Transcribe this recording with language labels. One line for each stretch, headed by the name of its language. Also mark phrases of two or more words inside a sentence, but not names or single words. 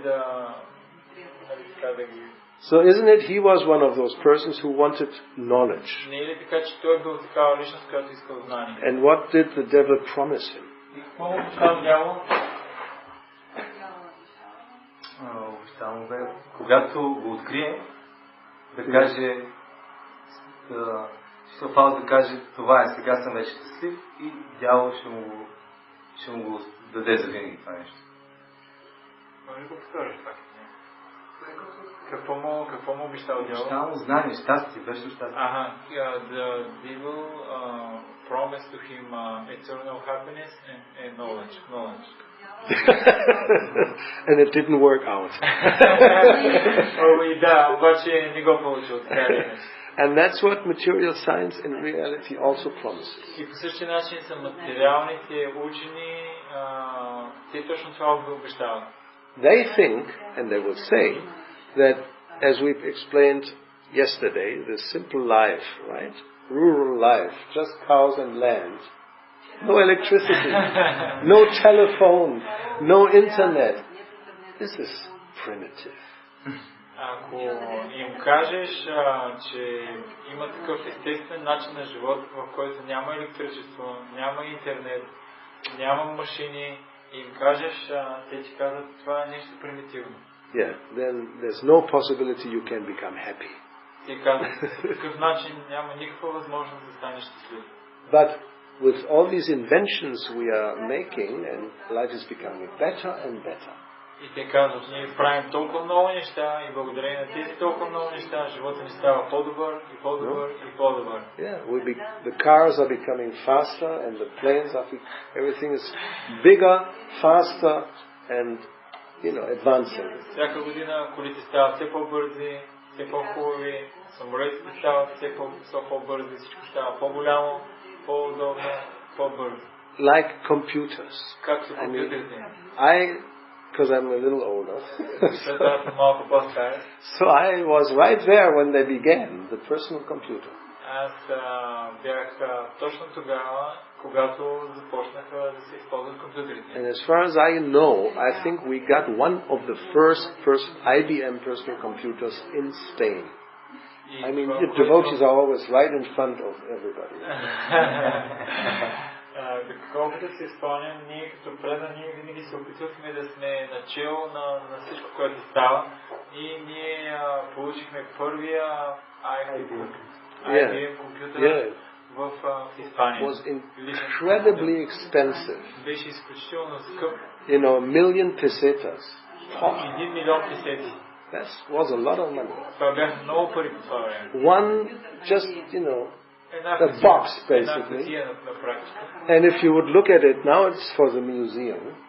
English: So isn't it he was one of those persons who wanted knowledge? And what did the devil promise him?
Bulgarian: Когато го открие, да каже, Фауст да каже, това е, сега съм вече щастлив, и дявол ще му го даде за винаги това нещо. Може да го повториш пак? Какво му обещал дявол? Обещал му знание, щастие, вечно щастие.
English: The devil promised to him eternal happiness and knowledge. And it didn't work out.
Bulgarian: Да, обаче не го получил.
English: And that's what material science in reality also promises.
Bulgarian: И по същия начин са материалните учени, те точно това обещават.
English: They think, and they will say, that as we've explained yesterday, the simple life, right? Rural life, just cows and land, no electricity, no telephone, no internet. This is primitive.
Bulgarian: Ако им кажеш, че има такъв естествен начин на живот, в който няма електричество, няма интернет, няма машини, и им кажеш, те ти казват, това е нещо примитивно.
English: Yeah, then there's no possibility you can become happy.
Bulgarian: Ти казват, по такъв начин няма никаква възможност да станеш щастлив.
English: But with all these inventions we are making, and life is becoming better and better.
Bulgarian: И те казват, ние правим толкова много неща, и благодарение на тези толкова много неща, живота ни става по-добър и по-добър и по-добър.
English: Yeah, the cars are becoming faster, and the planes are. Everything is bigger, faster, and advancing.
Bulgarian: Всяка година колите стават все по-бързи, все по-хубави, самолетите стават все по-бързи, всичко става по-голямо, по-удобно, по-бързо.
English: Like computers.
Bulgarian: Както компютрите.
English: Because I'm a little older.
Bulgarian: малко по-стар.
English: So I was right there when they began, the personal computer.
Bulgarian: Аз бях точно тогава, когато започнаха да се използват компютрите.
English: And as far as I know, I think we got one of the first IBM personal computers in Spain. I mean, the devotees are always right in front of everybody.
Bulgarian: Колкото се спомням, ние като предани винаги се опитвахме да сме начало на всичко, което става, и ние получихме първия IBM компютър в Испания.
English: It was incredibly expensive.
Bulgarian: Беше изключително скъп.
English: $1 million pesetas.
Bulgarian: 1 милион песети.
English: That was a lot of money.
Bulgarian: Това бяха много пари по това време.
English: One, just, a box, basically. And if you would look at it now, it's for the museum.